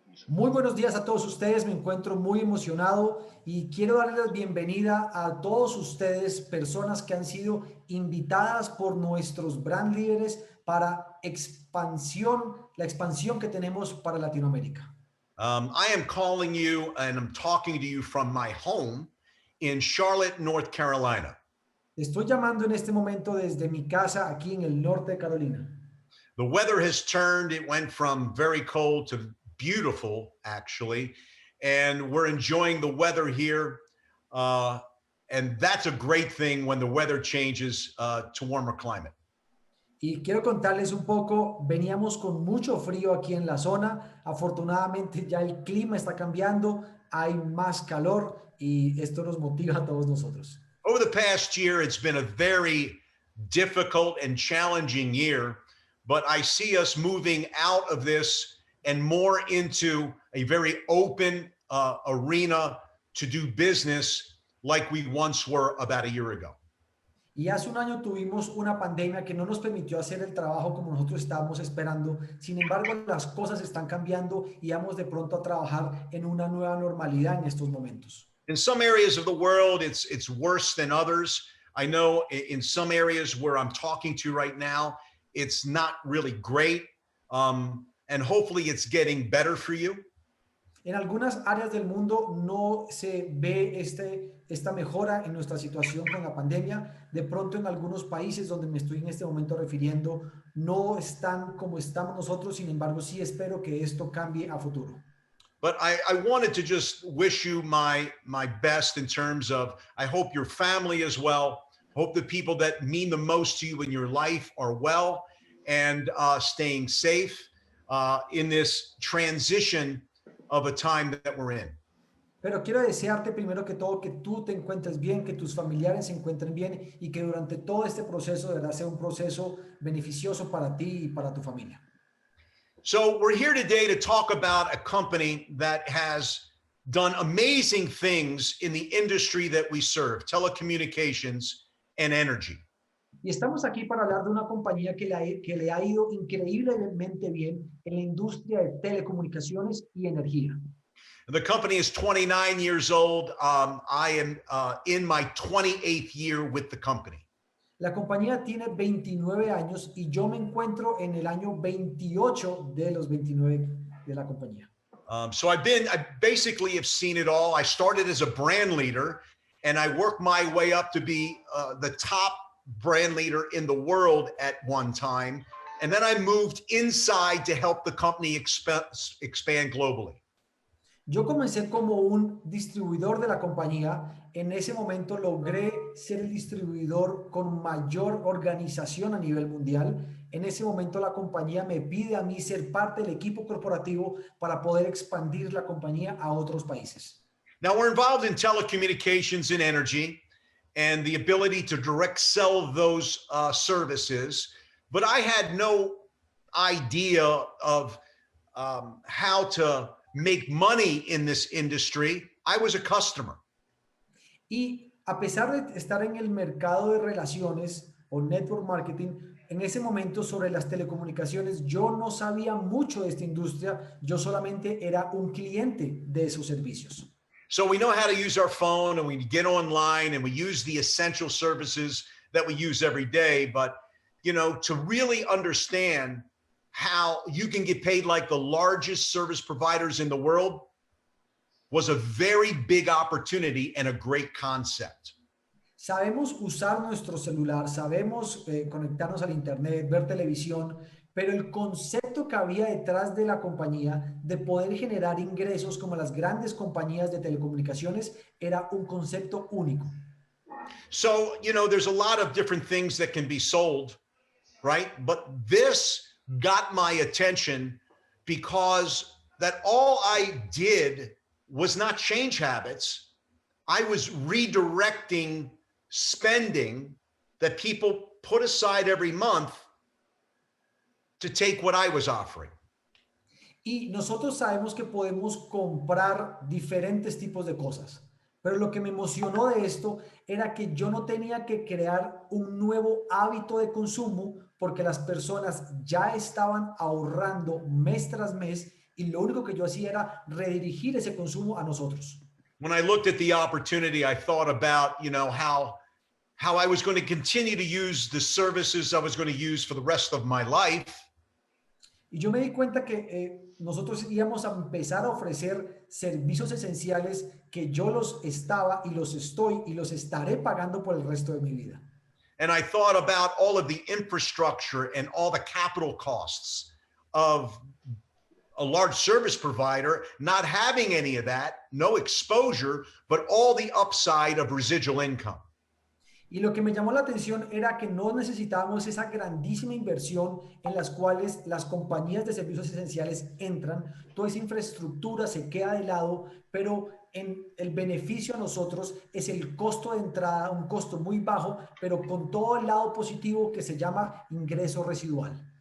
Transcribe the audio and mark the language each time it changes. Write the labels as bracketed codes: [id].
[es] Muy buenos días a todos ustedes, me encuentro muy emocionado y quiero darles la bienvenida a todos ustedes, personas que han sido invitadas por nuestros brand líderes para la expansión que tenemos para Latinoamérica. [en] I am calling you and I'm talking to you from my home in Charlotte, North Carolina. [es] Estoy llamando en este momento desde mi casa aquí en el norte de Carolina. [en] The weather has turned. It went from very cold to beautiful, actually, and we're enjoying the weather here. And that's a great thing when the weather changes to warmer climate. [es] Y quiero contarles un poco, veníamos con mucho frío aquí en la zona, afortunadamente ya el clima está cambiando, hay más calor y esto nos motiva a todos nosotros. [en] Over the past year, it's been a very difficult and challenging year, but I see us moving out of this and more into a very open arena to do business like we once were about a year ago. [es] Y hace un año tuvimos una pandemia que no nos permitió hacer el trabajo como nosotros estábamos esperando. Sin embargo, las cosas están cambiando y vamos de pronto a trabajar en una nueva normalidad en estos momentos. [en] In some areas of the world, it's worse than others. I know in some areas where I'm talking to right now, it's not really great. And hopefully it's getting better for you. [es] En algunas áreas del mundo no se ve esta mejora en nuestra situación con la pandemia. De pronto en algunos países donde me estoy en este momento refiriendo no están como estamos nosotros. Sin embargo, sí espero que esto cambie a futuro. [en] But I wanted to just wish you my best in terms of, I hope your family is well. Hope the people that mean the most to you in your life are well and staying safe in this transition of a time that we're in. [es] Pero quiero desearte primero que todo que tú te encuentres bien, que tus familiares se encuentren bien y que durante todo este proceso de verdad sea un proceso beneficioso para ti y para tu familia. [en] So we're here today to talk about a company that has done amazing things in the industry that we serve, telecommunications and energy. [es] Y estamos aquí para hablar de una compañía que le ha ido increíblemente bien en la industria de telecomunicaciones y energía. [en] The company is 29 years old. I am in my 28th year with the company. [es] La compañía tiene 29 años y yo me encuentro en el año 28 de los 29 de la compañía. [en] So I basically have seen it all. I started as a brand leader and I worked my way up to be the top brand leader in the world at one time. And then I moved inside to help the company expand globally. [es] Yo comencé como un distribuidor de la compañía. En ese momento logré ser el distribuidor con mayor organización a nivel mundial. En ese momento la compañía me pide a mí ser parte del equipo corporativo para poder expandir la compañía a otros países. [en] Now we're involved in telecommunications and energy and the ability to direct sell those services, but I had no idea of how to make money in this industry. I was a customer. [es] Y a pesar de estar en el mercado de relaciones o network marketing, en ese momento sobre las telecomunicaciones, yo no sabía mucho de esta industria, yo solamente era un cliente de esos servicios. [en] So we know how to use our phone and we get online and we use the essential services that we use every day. But, you know, to really understand how you can get paid like the largest service providers in the world was a very big opportunity and a great concept. [es] Sabemos usar nuestro celular, sabemos conectarnos al internet, ver televisión, pero el concepto que había detrás de la compañía de poder generar ingresos como las grandes compañías de telecomunicaciones era un concepto único. [en] So, you know, there's a lot of different things that can be sold, right? But this got my attention because that all I did was not change habits. I was redirecting spending that people put aside every month to take what I was offering. [es] Y nosotros sabemos que podemos comprar diferentes tipos de cosas, pero lo que me emocionó de esto era que yo no tenía que crear un nuevo hábito de consumo porque las personas ya estaban ahorrando mes tras mes y lo único que yo hacía era redirigir ese consumo a nosotros. [en] When I looked at the opportunity, I thought about, you know, how I was going to continue to use the services I was going to use for the rest of my life. [es] Y yo me di cuenta que nosotros íbamos a empezar a ofrecer servicios esenciales que yo los estaba y los estoy y los estaré pagando por el resto de mi vida. [en] And I thought about all of the infrastructure and all the capital costs of a large service provider, not having any of that, no exposure, but all the upside of residual income. [es] Y lo que me llamó la atención era que no necesitábamos esa grandísima inversión en las cuales las compañías de servicios esenciales entran, toda esa infraestructura se queda de lado, pero en el beneficio a nosotros es el costo de entrada, un costo muy bajo, pero con todo el lado positivo que se llama ingreso residual.